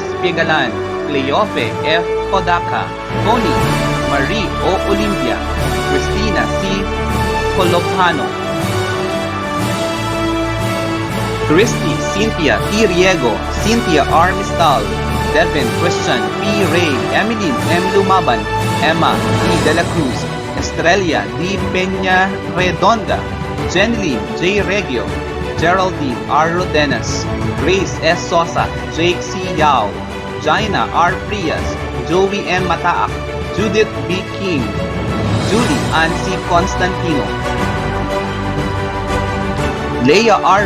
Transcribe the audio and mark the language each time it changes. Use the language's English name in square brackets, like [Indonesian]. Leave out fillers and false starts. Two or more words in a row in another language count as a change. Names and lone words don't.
[English] Piegalan, Cleofe F. Kodaka, Tony Marie O. Olimpia, Christina C. Colopano, Christy Cynthia T. Riego, Cynthia R. Mistal, Devin Christian P. Ray, Emeline M. Lumaban, Emma E. De La Cruz, Estrella D. Peña Redonda, Jeneline J. Regio, Geraldine R. Rodenas, Grace S. Sosa, Jake C. Yao, Jaina R. Prias, Joey M. Mataak, Judith B. King, Julie Ann C. Constantino, Leia R.